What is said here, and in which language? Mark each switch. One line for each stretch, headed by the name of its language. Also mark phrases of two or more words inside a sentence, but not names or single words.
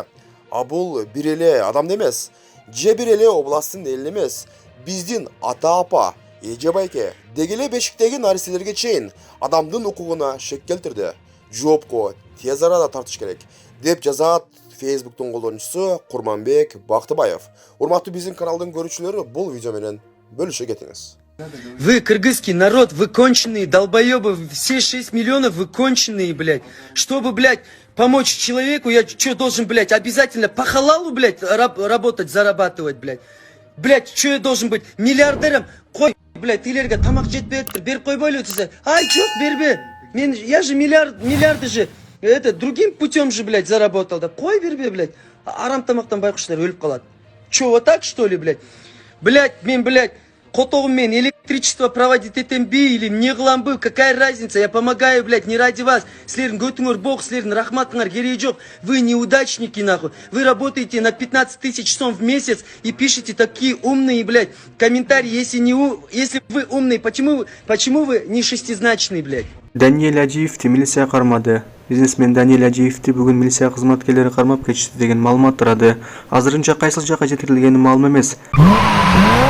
Kyrgyz: А бул бир эле адам эмес, же бир эле областтын эли эмес, биздин ата-апа, эже байке, дегеле бешиктеги нариселерге чейин адамдын укугуна шек келтирди. Жоопко тез арада тартыш керек, деп жазат Facebooктун колдонуучусу Курманбек Бактыбаев. Урматтуу биздин каналдын көрүүчүлөрү, бул видео менен бөлүшө кетиңиз.
Russian: Вы, кыргызский народ, вы конченые долбоебы, все 6 миллионов вы конченые, блядь. Чтобы, блядь, помочь человеку, я что должен, блядь, обязательно по халалу, блядь, работать, зарабатывать, блядь. Блядь, что я должен быть миллиардером?
Kyrgyz: Кой, блядь, илерге тамак жетпейт, бер койбойлу десе. Ай, чёрт, бербе.
Russian: Я же миллиарды же, это, другим путем же, блядь, заработал.
Kyrgyz: Да кой бербе, блядь. Арам тамактан байкуштар өлүп калат.
Russian: Чё, вот так, что ли, блядь? Блядь, блядь, котогуммен электричество проводить
Kyrgyz: этем би
Russian: или не кыламбы, какая разница? Я помогаю, блядь, не ради вас.
Kyrgyz: Силердин көтүңөр бог, силердин рахматыңар кереги жок.
Russian: Вы неудачники, нахуй. Вы работаете на 15 тысяч сом в месяц и пишете такие умные, блядь, комментарии. Если вы умные, почему вы не шестизначный, блядь?
Kyrgyz: Даниэль Ажиев милиция кармады. Бизнесмен Даниэль Ажиевти бүгүн милиция кызматкерлери кармап кетишти деген маалымат турады. Азырынча кайсыл жакка жеткирилгени маалым эмес.